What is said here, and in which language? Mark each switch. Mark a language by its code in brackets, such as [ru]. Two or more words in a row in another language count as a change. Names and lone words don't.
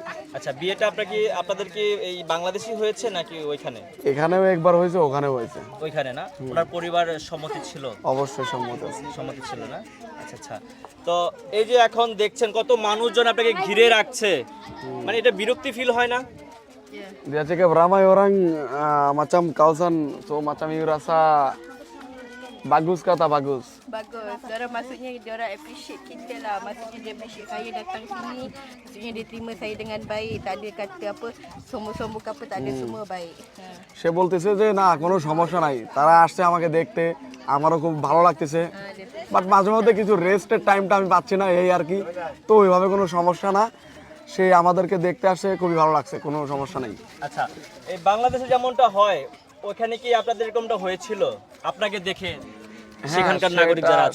[bn] আচ্ছা, বিয়েটা আপনাদের কি এই বাংলাদেশি হয়েছে নাকি ওইখানে? এখানেও একবার হয়েছে, ওখানেও হয়েছে। ওইখানে না? ওনার পরিবার সম্মতি ছিল? অবশ্যই সম্মত আছে। সম্মতি ছিল না? আচ্ছা আচ্ছা, তো এই যে এখন দেখছেন কত মানুষজন আপনাকে ঘিরে রাখছে, মানে এটা বিরক্তি ফিল হয় না? [en] Yeah. [ms] Dia cakap ramai orang macam kawasan, so macam you rasa bagus kata bagus. Bagus. Diorang maksudnya diorang appreciate kita lah. Maksudnya dia appreciate saya datang sini. Maksudnya dia terima saya dengan baik. Tak ada kata apa sombong-sombong ke apa, tak ada, semua baik. [bn] সে বলতেছে যে না, কোনো সমস্যা নাই, তারা আসছে আমাকে দেখতে, আমারও খুব ভালো লাগতেছে, বাট মাঝে মধ্যে কিছু [en] rest time [bn] আমি পাচ্ছি না, এই আর কি। তো ওইভাবে কোনো সমস্যা না, সে আমাদেরকে দেখতে আসছে, খুবই ভালো লাগছে, কোনো সমস্যা নেই। আচ্ছা, এই বাংলাদেশে যেমনটা হয় ওখানে কি আপনাদের এরকমটা হয়েছিল আপনাকে দেখে সেখানকার নাগরিক যারা আছে?